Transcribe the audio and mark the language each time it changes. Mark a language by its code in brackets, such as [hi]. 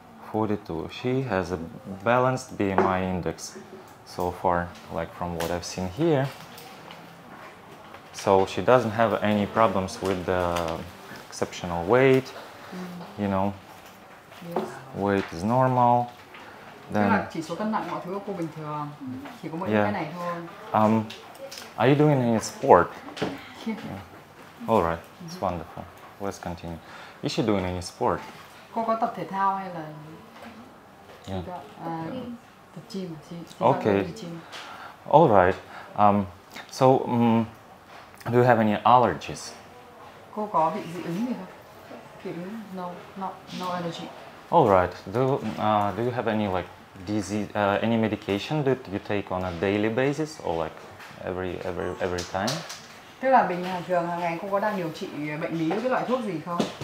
[en] 42. She has a balanced BMI index so far, like from what I've seen here. So she doesn't have any problems with the exceptional weight, you know. Yes. Weight is normal. Then, [vi] chỉ số cân nặng mọi thứ của cô bình thường, chỉ có mỗi cái này thôi. [en] Are you doing any sport? Yeah. All right, it's wonderful. Let's continue. Is she doing any sport? [vi] Cô có tập thể thao hay là? [en] Yeah. [vi] Tập gym. [en] Okay. All right. So, do you have any allergies? [vi] Cô có bị dị ứng gì không? Dị ứng? [en] No allergy. All right. Do you have any like disease, any medication that you take on a daily basis or like every time? [vi] Tức là bình thường hàng ngày cô có đang điều trị bệnh lý với cái loại thuốc gì không?